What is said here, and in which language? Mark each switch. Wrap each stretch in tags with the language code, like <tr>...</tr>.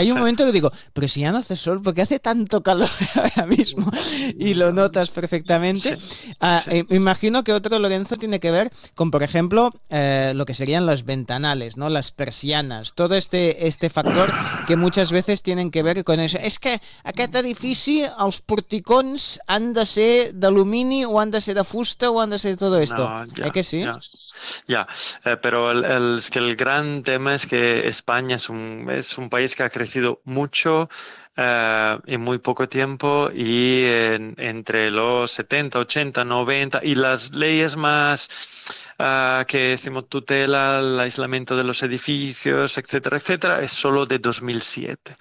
<es>hay un momento que digo, pero si ya no hace sol, ¿por qué hace tanto calor ahora mismo? Y lo notas perfectamente. Imagino que otro, Lorenzo, tiene que ver con, por ejemplo, lo que serían los ventanales, ¿no? Las persianas, todo este factor que muchas veces tienen que ver con eso.</es> <ca>És que aquest edifici, els porticons han de ser d'alumini o han de ser de fusta o han de ser de tot això. Ja, que sí? Però es que el gran tema és que Espanya és un país que</ca> <es>ha crecido mucho en muy poco tiempo y entre los 70, 80, 90 y las leyes más que decimos tutela el aislamiento de los edificios, etcétera, etcétera, es solo de 2007.</es>